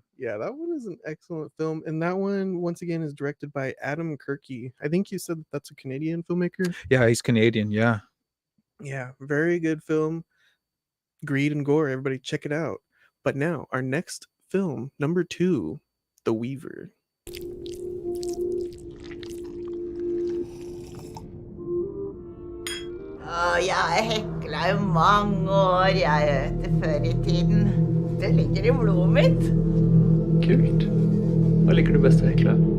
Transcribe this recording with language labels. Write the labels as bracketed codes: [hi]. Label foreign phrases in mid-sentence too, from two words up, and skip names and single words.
[en] Yeah, that one is an excellent film. And that one, once again, is directed by Adam Kirky. I think you said that's a Canadian filmmaker. Yeah, he's Canadian. Yeah. Yeah, very good film. Greed and Gore. Everybody check it out. But now, our next film, number 2, The Weaver. [no] Jeg hekla i mange år, jeg vet det, før i tiden. Det ligger i blodet mitt. Kult. Hva liker du best å hekle?